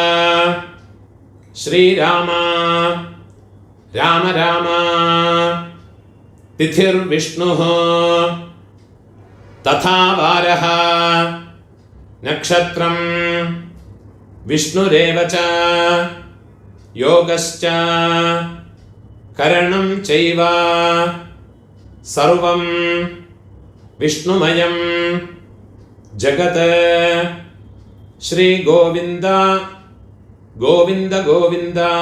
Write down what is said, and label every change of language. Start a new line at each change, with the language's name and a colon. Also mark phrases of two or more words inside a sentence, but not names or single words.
Sanskrit: ശ്രീരാമ രാമ രാമ തിഥിർവിഷ്ണുഃ തഥാ വാരഃ നക്ഷത്രം വിഷ്ണുരേവ ച योगश्च करणं चैव सर्वं विष्णुमयं जगत्। श्री गोविंद गोविंद गोविंद